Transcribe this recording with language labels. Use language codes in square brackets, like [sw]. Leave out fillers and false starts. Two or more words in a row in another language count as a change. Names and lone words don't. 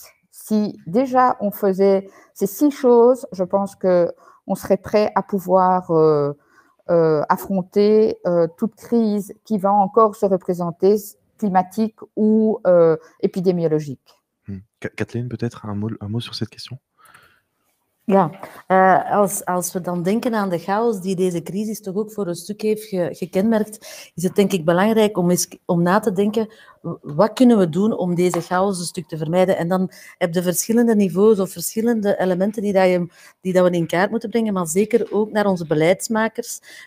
[fr] Si déjà on faisait ces 6 choses, je pense qu'on serait prêt à pouvoir affronter toute crise qui va encore se représenter, climatique ou épidémiologique. Kathleen, peut-être un mot sur cette question? [nl] Ja, als we dan denken aan de chaos die deze crisis toch ook voor een stuk heeft gekenmerkt, is het denk ik belangrijk om na te denken, wat kunnen we doen om deze chaos een stuk te vermijden? En dan heb je verschillende niveaus of verschillende elementen die dat we in kaart moeten brengen, maar zeker ook naar onze beleidsmakers.